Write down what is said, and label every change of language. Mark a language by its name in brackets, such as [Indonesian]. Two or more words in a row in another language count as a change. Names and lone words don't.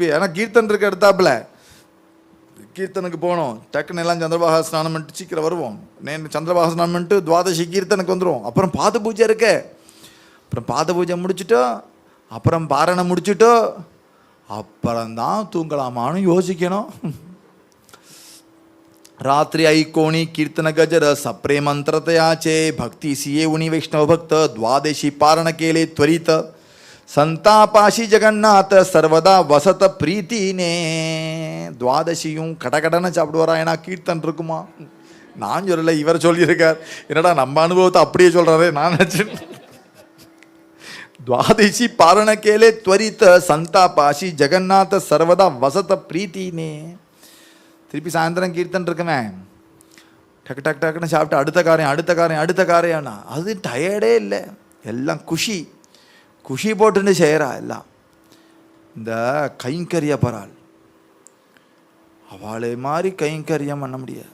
[Tamil] ஏன்னா கீர்த்தன் இருக்க எடுத்தாப்புல கீர்த்தனுக்கு போகணும். டக்குன்னு எல்லாம் சந்திரபாகா ஸ்நானம் பண்ணிட்டு சீக்கிரம் வருவோம். சந்திரபாகா ஸ்நானம் பண்ணிட்டு துவாதசி கீர்த்தனுக்கு வந்துடுவோம். அப்புறம் பாத பூஜை இருக்கு, அப்புறம் பாத பூஜை முடிச்சுட்டோ, அப்புறம் பாரணை முடிச்சுட்டோ, அப்புறம்தான் தூங்கலாமான்னு யோசிக்கணும். [Marathi] रात्रि ऐकोणी कीर्तन गजर सप्रे मंत्रतयाचे भक्ती सिये उनी वैष्णव भक्त द्वादशी पारण केले त्वरित संतापाशी जगन्नाथ सर्वदा वसत प्रीतीने. [Tamil] द्वादशिயும் கடகடன்னு சாப்பிடுவாரா? ஏன்னா கீர்த்தன் இருக்குமா? நான் சொல்லலை, இவர் சொல்லியிருக்கார். என்னடா நம்ம அனுபவத்தை அப்படியே சொல்றாரு நான் நினைச்சேன். [Marathi] द्वादशी पारण केले त्वरित संतापाशी जगन्नाथ सर्वदा वसत प्रीतीने. [Tamil] திருப்பி சாயந்தரம் கீர்த்தன் இருக்குமே, டக்கு டக்கு டக்குன்னு சாப்பிட்டு அடுத்த காரியம் அடுத்த காரியம் அடுத்த காரியம்னா அது டயர்டே இல்லை. எல்லாம் குஷி குஷி போட்டுன்னு செய்கிறா. எல்லாம் இந்த கைங்கரிய பராள் அவளை மாதிரி கைங்கரியம் பண்ண முடியாது.